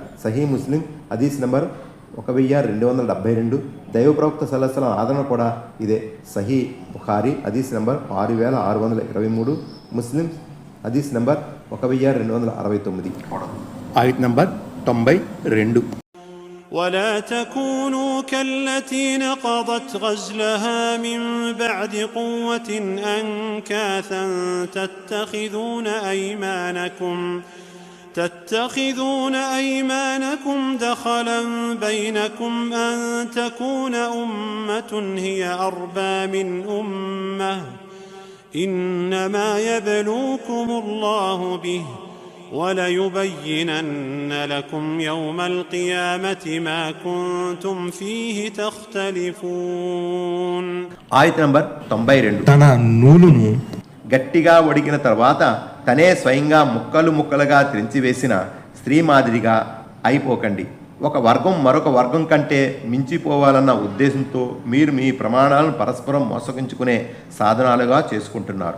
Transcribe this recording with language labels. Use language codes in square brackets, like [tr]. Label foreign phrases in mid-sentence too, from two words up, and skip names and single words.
[te] సహీ ముస్లిం హదీస్ నంబర్ 1272. దైవ ప్రవక్త [ar] صلى الله عليه وسلم [te] ఆదరణ కూడా ఇదే. సహీ బుఖారీ హదీస్ నంబర్ 6623, ముస్లిం హదీస్ నంబర్ 1269. ఆయత్ నంబర్ 92. [ar] ولا تكونوا كالتي نقضت غزلها من بعد قوة أنكاثا تتخذون أيمانكم دخلا بينكم أن تكون أمة هي أربى من أمة إنما يبلوكم الله به وليبينن لكم يوم القيامة ما كنتم فيه تختلفون. [te] ఆయత్ నంబర్ 92. తన నూలును గట్టిగా ఒడిగిన తర్వాత తనే స్వయంగా ముక్కలు ముక్కలుగా త్రెంచివేసిన స్త్రీ మాదిరిగా అయిపోకండి. ఒక వర్గం మరొక వర్గం కంటే మించిపోవాలన్న ఉద్దేశంతో మీరు మీ ప్రమాణాలను పరస్పరం మోసగించుకునే సాధనాలుగా చేసుకుంటున్నారు.